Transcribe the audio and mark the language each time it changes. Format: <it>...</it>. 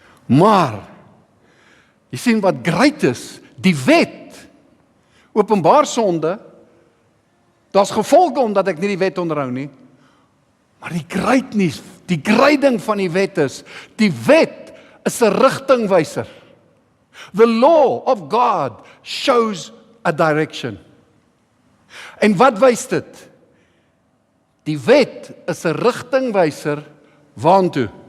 <af>Maar, jy sien wat great is, die wet, openbaar sonde, daar's gevolge omdat ek nie die wet onderhou nie, maar die greatness, die grading van die wet is, die wet is 'n rigtingwyser.</af> <en>The law of God shows a direction.</en> <af>En wat wys dit? Die wet is 'n rigtingwyser waartoe?</af>